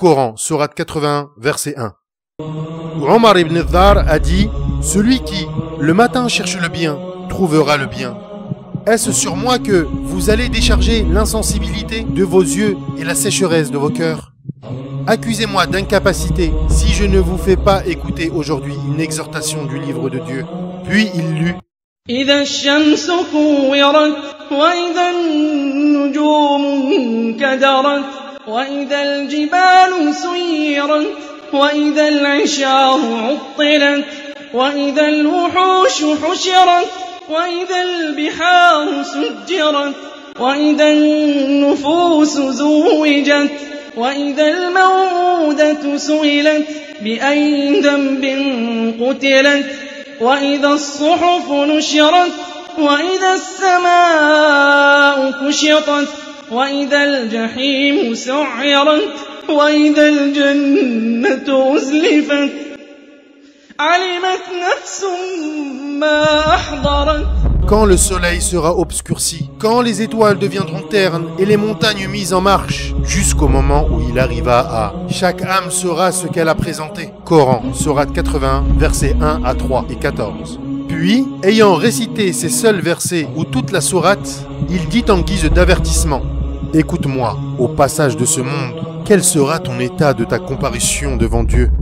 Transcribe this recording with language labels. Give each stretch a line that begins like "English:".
French: Coran, sourate 81, verset 1. Omar ibn Dhar a dit, celui qui, le matin, cherche le bien, trouvera le bien. Est-ce sur moi que vous allez décharger l'insensibilité de vos yeux et la sécheresse de vos cœurs? Accusez-moi d'incapacité si je ne vous fais pas écouter aujourd'hui une exhortation du livre de Dieu. Puis il lut
Arabic: إذا الشمس كورت وإذا النجوم انكدرت وإذا الجبال سيرت وإذا العشار عطلت وإذا الوحوش حشرت وإذا البحار سجرت وإذا النفوس زوجت وإذا الموءودة سئلت بأي ذنب قتلت وإذا الصحف نشرت وإذا السماء كشطت وإذا الجحيم سعرت وإذا الجنة أزلفت علمت نفس ما أحضرت.
French: quand le soleil sera obscurci, quand les étoiles deviendront ternes et les montagnes mises en marche, jusqu'au moment où il arriva à « Chaque âme sera ce qu'elle a présenté ». Coran, sourate 81, versets 1 à 3 et 14. Puis, ayant récité ces seuls versets ou toute la sourate, il dit en guise d'avertissement « Écoute-moi, au passage de ce monde, quel sera ton état de ta comparution devant Dieu?